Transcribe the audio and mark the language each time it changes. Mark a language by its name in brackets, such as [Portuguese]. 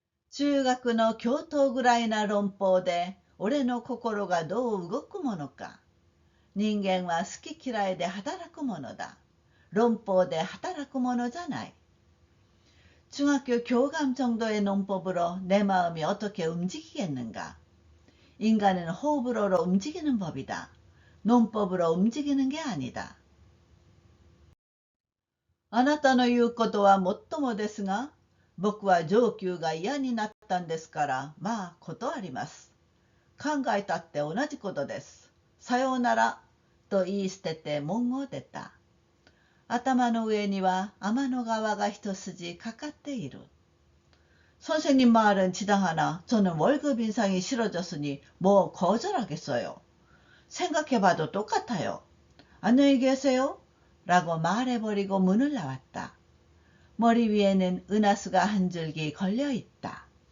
[Japanese] 中学の教頭ぐらいな論法で俺の心がどう動くものか。人間は好き嫌いで働くものだ。論法で働くものじゃない。 [Korean] 중학교 교감 정도의 논법으로 내 마음이 어떻게 움직이겠는가? 인간은 호불호로 움직이는 법이다. 논법으로 움직이는 게 아니다. [Japanese] あなたの言うことはもっともですが、僕は上級が嫌になったんですから、まあ断ります。考えたって同じことです。さようなら、と言い捨てて門を出た。頭の上には天の川が一筋かかっている。 [Korean] 선생님 말은 지당하나 저는 월급 인상이 싫어졌으니 뭐 거절하겠어요. 생각해봐도 똑같아요. 안녕히 계세요. 라고 말해버리고 문을 나왔다. 머리 위에는 은하수가 한 줄기 걸려있다.